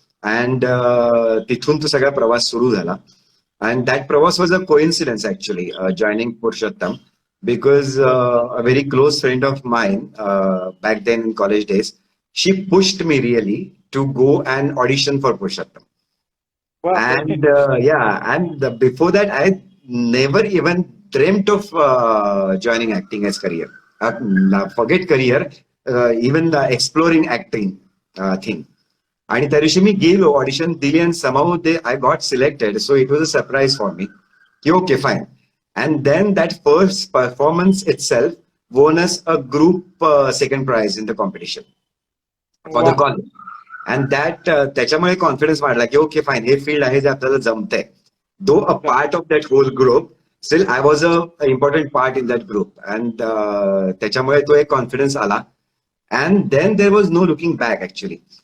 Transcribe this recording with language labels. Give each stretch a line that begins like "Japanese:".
English: and
Marathi: तिथून तो सगळा प्रवास सुरू झाला.
English: And that प्रवास was a coincidence actually, joining Purushottam, because a very close friend of mine back then in college days, she pushed me really to go and audition for Purushottam.
Marathi: बापरे.
English: And and before that, I never even dreamt of joining acting as career. Forget career, even the exploring acting thing.
Marathi: आणि त्या दिवशी मी गेलो, audition दिली, आणि
English: somehow I got selected. So it was a surprise for me. की okay, fine. And then that first performance itself won us a group second prize in the competition for the
Marathi: वा.
English: College.
Marathi: And that त्याच्यामुळे confidence वाढला की okay fine, हे field आहे जे आपल्याला जमतंय.
English: Though a part of that whole group, still I was a important part in that group. And
Marathi: त्याच्यामुळे तो एक कॉन्फिडन्स आला.
English: And then there was no looking back actually.